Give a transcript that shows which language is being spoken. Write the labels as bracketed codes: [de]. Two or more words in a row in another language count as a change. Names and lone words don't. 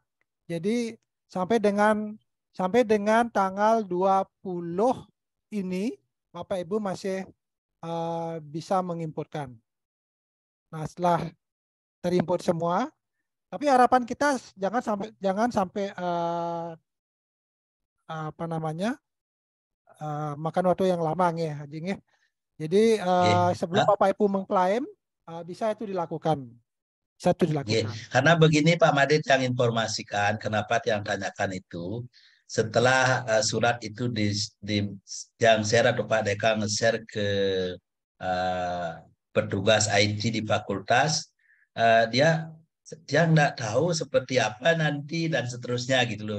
[id] Jadi sampai dengan tanggal 20 ini Bapak Ibu masih bisa menginputkan. Nah, setelah terinput semua, tapi harapan kita jangan sampai makan waktu yang lama nggih, Haji nggih. Jadi sebelum Bapak Ibu mengklaim bisa itu dilakukan. Bisa itu dilakukan. Karena begini Pak Madit yang informasikan, kenapa yang tanyakan itu, setelah surat itu yang share atau Pak Deka nge-share ke petugas IT di fakultas, dia nggak tahu seperti apa nanti dan seterusnya gitu loh.